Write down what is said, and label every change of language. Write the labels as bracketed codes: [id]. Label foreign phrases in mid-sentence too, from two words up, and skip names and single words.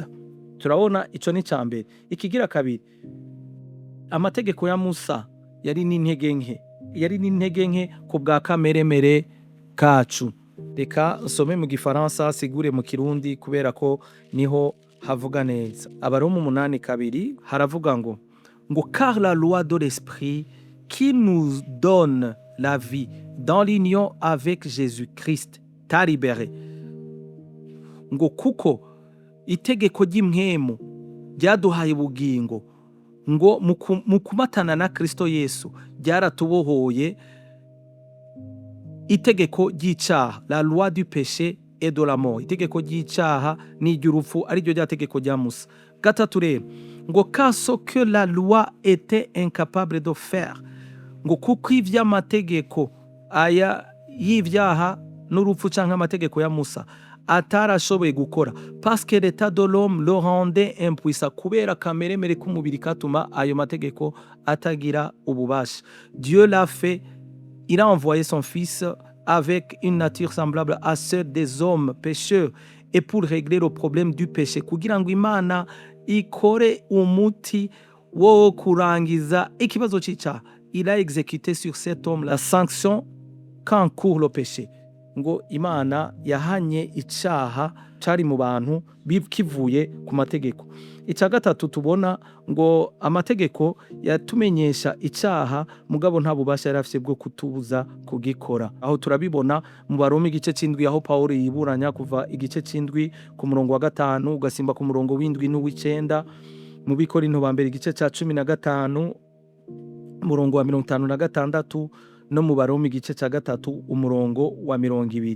[rn] Turabona ico ni cambere. Ikigira kabiri, amategeko ya Musa yari n'intege nke ku bwa kameremere kacu. reka nsome mu gifaransa sigure mu kirundi kubera ko niho havuga neza. Abaroma 8:2 haravuga ngo [fr] car la loi de l'esprit qui nous donne la vie dans l'union avec Jésus-Christ t'a libéré. [rn] Ngo kuko itegeko ry'impwemu ryaduhaye ubugingo ngo mu kumatana na Kristo Yesu ryaratubohoye itegeko ry'icyaha, [fr] la loi du péché et de la mort, [rn] itegeko ry'icyaha n'iry'urupfu ari ryo rya tegeko rya Musa. Gatatu rero ngo [fr] car ce que la loi était incapable de faire, [rn] ngo kuko ivy'amategeko aya y'ivyaha n'urupfu canke amategeko ya Musa atarashoboye gukora, [fr] parce que l'état de l'homme le rendait impuissant, [rn] kubera kameremere k'umubiri katuma ayo mategeko atagira ububasha. [fr] Dieu l'a fait, il a envoyé son fils avec une nature semblable à celle des hommes pécheurs, et pour régler le problème du péché, [rn] kugira ngo Imana ikore umuti wo kurangiza ikibazo c'icyaha, [fr] il a exécuté sur cet homme la sanction qu'encourt le péché. [rn] Ngo Imana yahanye icyaha cari mu bantu kivuye ku mategeko. Icya gatatu tubona ngo amategeko yatumenyesha icyaha mugabo nta bubasha yari afite bwo kutubuza kugikora. Aho turabibona mu Baroma igice c'indwi aho Pawulo yiburanya kuva igice c'indwi ku murongo wa 5 ugasimba ku murongo w'indwi n'uw'icenda, mu Bikorinto ba mbere igice ca 15 umurongo wa 56 no mu Baroma igice ca 3 umurongo wa 20.